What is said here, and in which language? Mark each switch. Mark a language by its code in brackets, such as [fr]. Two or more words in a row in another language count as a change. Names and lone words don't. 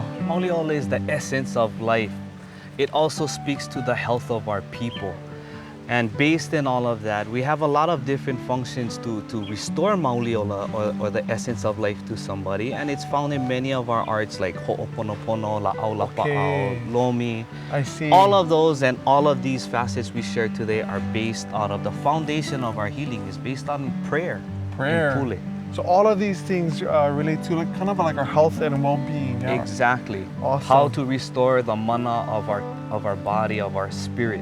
[en] Mauliola is the essence of life. It also speaks to the health of our people. And based in all of that, we have a lot of different functions to restore mauliola or the essence of life to somebody. And it's found in many of our arts like ho'oponopono, [haw] la'au lapa'au, lomi. [en] I see. All of those and all of these facets we share today are based out of the foundation of our healing is based on prayer. Prayer. And pule. So all of these things relate to kind of like our health and well-being. Yeah? Exactly. Awesome. How to restore the mana of our body, of our spirit.